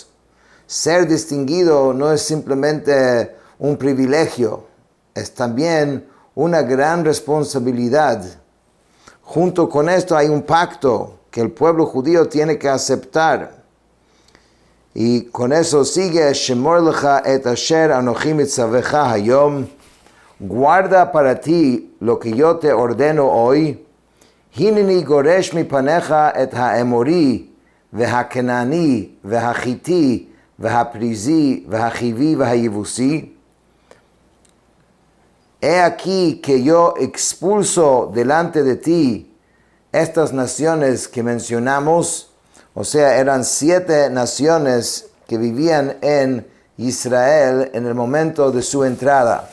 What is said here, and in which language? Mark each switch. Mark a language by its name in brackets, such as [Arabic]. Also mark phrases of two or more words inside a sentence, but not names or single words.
[Spanish] Ser distinguido no es simplemente un privilegio, es también una gran responsabilidad. Junto con esto hay un pacto que el pueblo judío tiene que aceptar. Y con eso sigue, [Hebrew] שמור לך את אשר אנוכי מצווך היום. [Spanish] Guarda para ti lo que yo te ordeno hoy. [Hebrew] הנני גורש מפניך את האמורי והכנעני והחתי והפרזי והחוי והיבוסי. [Spanish] He aquí que yo expulso delante de ti estas naciones que mencionamos, o sea, eran 7 naciones que vivían en Israel en el momento de su entrada.